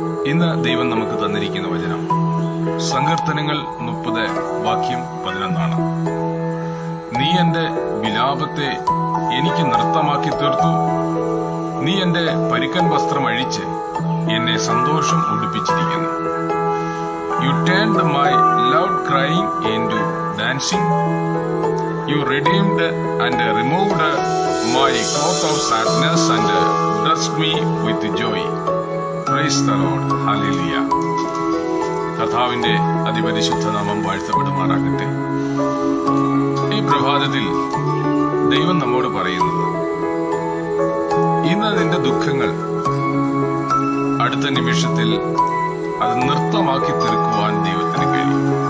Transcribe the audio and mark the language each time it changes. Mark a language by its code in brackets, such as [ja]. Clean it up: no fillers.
[ml] ഇന്ന് ദൈവം നമുക്ക് തന്നിരിക്കുന്ന വചനം സങ്കീർത്തനങ്ങൾ 30 വാക്യം 11. നീ എന്റെ വിലാപത്തെ എനിക്ക് നൃത്തമാക്കി തീർത്തു, നീ എന്റെ പരുക്കൻ വസ്ത്രം അഴിച്ച് എന്നെ സന്തോഷം ഉടുപ്പിച്ചിരിക്കുന്നു. [en] You turned my loud crying into dancing. You redeemed and removed my cloth of sadness and dressed me with joy. Praise the Lord. Hallelujah. [ml] കർത്താവിന്റെ അതിപരിശുദ്ധ നാമം വാഴ്ത്തപ്പെടുമാറാകട്ടെ. ഈ പ്രഭാതത്തിൽ ദൈവം നമ്മോട് പറയുന്നത്, ഇന്ന് നിന്റെ ദുഃഖങ്ങൾ അടുത്ത നിമിഷത്തിൽ അത് നൃത്തമാക്കി തീർക്കുവാൻ ദൈവത്തിന് കഴിയും.